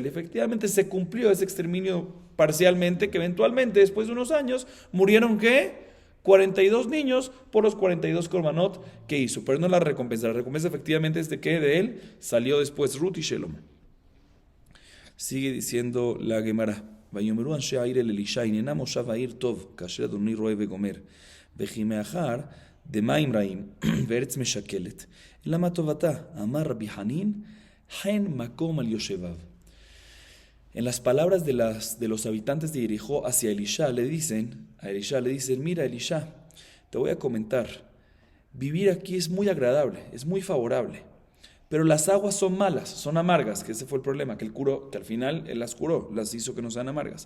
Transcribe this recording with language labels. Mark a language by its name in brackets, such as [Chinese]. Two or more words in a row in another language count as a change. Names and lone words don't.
[Spanish] Efectivamente se cumplió ese exterminio parcialmente, que eventualmente después de unos años murieron ¿qué? 42 niños por los 42 korbanot que hizo, pero no la recompensa. La recompensa efectivamente es de que de él salió después Ruth y Shelom. Sigue diciendo la Gemara. [Hebrew] ויאמרו אנשי העיר אל אלישע הננה מושב העיר טוב כאשר אדוני רואה וגומר וכי מאחר דמים רעים וארץ משקלת אלא מה טובתה אמר רבי חנין חן מקום על יושביו. [Spanish] En las palabras de los habitantes de Jericó hacia Elisha le dicen, mira Elisha, te voy a comentar, vivir aquí es muy agradable, es muy favorable, pero las aguas son malas, son amargas, que ese fue el problema, que al final él las curó, las hizo que no sean amargas.